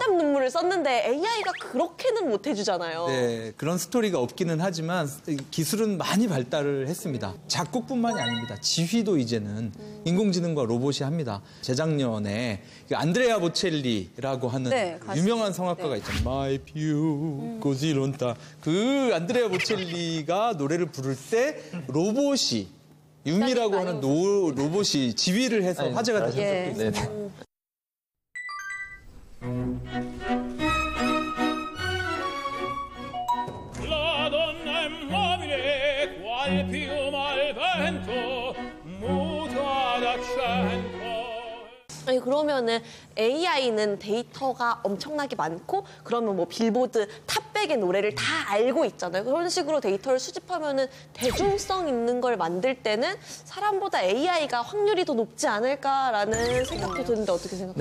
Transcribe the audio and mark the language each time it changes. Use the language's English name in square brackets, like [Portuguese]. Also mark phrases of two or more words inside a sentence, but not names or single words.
[Korean] 피땀 눈물을 썼는데 AI가 그렇게는 못 해주잖아요. 네, 그런 스토리가 없기는 하지만 기술은 많이 발달을 했습니다. 작곡뿐만이 아닙니다. 지휘도 이제는 인공지능과 로봇이 합니다. 재작년에 안드레아 보첼리라고 하는 네, 가수. 유명한 성악가가 있잖아요. [Italian] My più così lontano. [Korean] 그 안드레아 보첼리가 노래를 부를 때 로봇이 유미라고 하는 로봇이 지휘를 해서 화제가 됐었죠. 예. 네. [Italian] La donna immobile, qual piuma al vento, muta d'accento. [Korean] 아니 그러면은 AI는 데이터가 엄청나게 많고 그러면 뭐 빌보드 탑백의 노래를 다 알고 있잖아요. 그런 식으로 데이터를 수집하면은 대중성 있는 걸 만들 때는 사람보다 AI가 확률이 더 높지 않을까라는 생각도 드는데 어떻게 생각하세요?